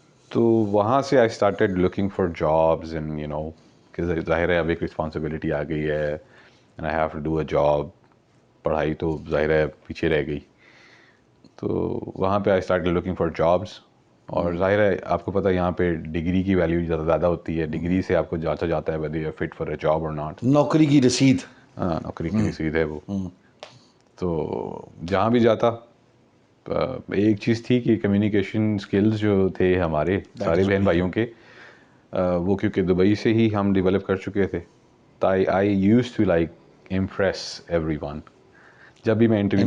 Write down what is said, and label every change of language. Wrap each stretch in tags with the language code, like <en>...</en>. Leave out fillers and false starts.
<ur>تو وہاں سے</ur> <en>I started looking for jobs and you know</en> <ur>کہ ظاہر ہے اب ایک رسپانسبلٹی آ گئی ہے</ur> <en>And I have to do a job.</en> <ur>پڑھائی تو ظاہر ہے پیچھے رہ گئی. تو وہاں پہ</ur> <en>I start looking for jobs.</en> <ur>اور ظاہر ہے آپ کو پتہ ہے یہاں پہ ڈگری کی ویلیو زیادہ ہوتی ہے. ڈگری سے آپ کو جانچا جاتا ہے</ur> <en>whether you are fit for a job or not.</en> <ur>نوکری کی رسید. ہاں نوکری کی رسید ہے وہ. تو جہاں بھی جاتا ایک چیز تھی کہ کمیونیکیشن اسکلز جو تھے ہمارے سارے بہن بھائیوں کے وہ کیونکہ دبئی سے ہی ہم ڈیولپ کر چکے تھے.</ur> <en>تو I use to like impress everyone</en> <ur>جب بھی میں انٹرویو</ur>